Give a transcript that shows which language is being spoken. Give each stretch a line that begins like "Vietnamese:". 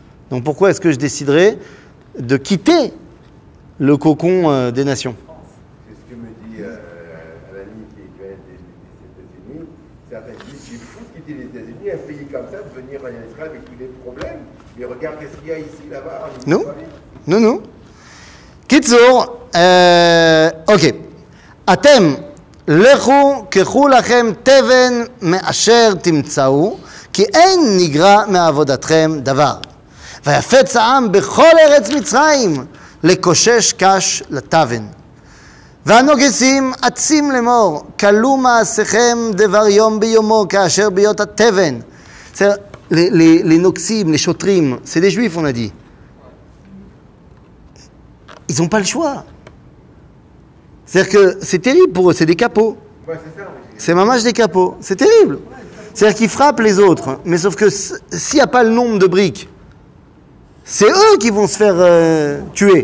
French: Donc pourquoi est-ce que je déciderais de quitter le cocon des nations? C'est ce que me dit Alani qui vient des États-Unis. Certains disent qu'il faut quitter les États-Unis, un pays comme ça, de venir en Israël avec tous les problèmes. Mais regarde qu'est-ce qu'il y a ici, là-bas. Non.
Hebrew: קיצור, אוקיי, אתם לכו קחו לכם תבן מאשר תמצאו, כי אין נגרע מעבודתכם דבר. ויפץ העם בכל ארץ מצרים לקושש קש לתבן. והנוגסים עצים לאמור, כלו מעשיכם דבר יום ביומו כאשר ביות התבן.
French: Les noxim, les chotrim, c'est des juifs, on a dit. Ils n'ont pas le choix. C'est-à-dire que c'est terrible pour eux, c'est des capots. Ouais, c'est ça, oui. C'est mamage des capots, c'est terrible. C'est-à-dire qu'ils frappent les autres, mais sauf que s'il n'y a pas le nombre de briques, c'est eux qui vont se faire tuer.